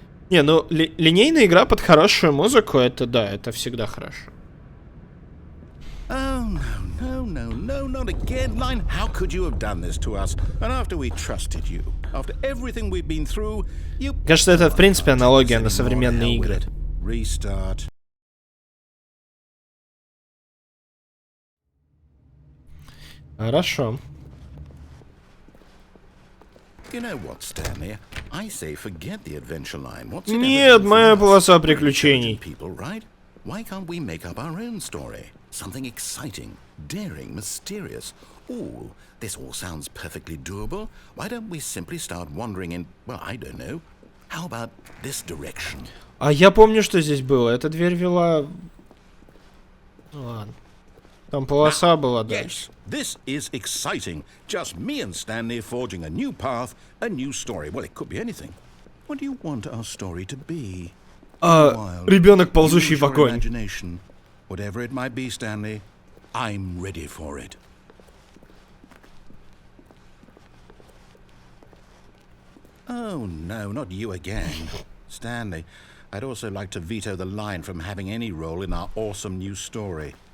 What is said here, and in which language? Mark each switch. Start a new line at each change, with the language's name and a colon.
Russian: Не, ну линейная игра под хорошую музыку, это да, это всегда хорошо.
English: Oh, no, not again. Line, how could you have done this to us? And after we trusted you, after everything we've been through, you...
Russian: Кажется, это в принципе аналогия на современные игры.
English: Restart.
Russian: Хорошо.
English: You know what, Stanley? I say forget the adventure line. What's it
Russian: Нет, моя полоса приключений.
English: People, right? Why can't we make up our own story? Something exciting, daring, mysterious. Ooh, this all sounds perfectly doable. Why don't we simply start wandering in, well, I don't know. How about this direction?
Russian: А я помню, что здесь было. Эта дверь вела... Ладно. Там полоса была дальше.
English: Yes, this is exciting. Just me and Stanley forging a new path, a new story. Well, it could be anything. What do you want our story to be?
Russian: Ребенок, ползущий в огонь.
English: Imagination. Whatever it might be, Stanley, I'm ready for it. Oh, no, not you again. Stanley, I'd also like to veto the line from having any role in our awesome new story.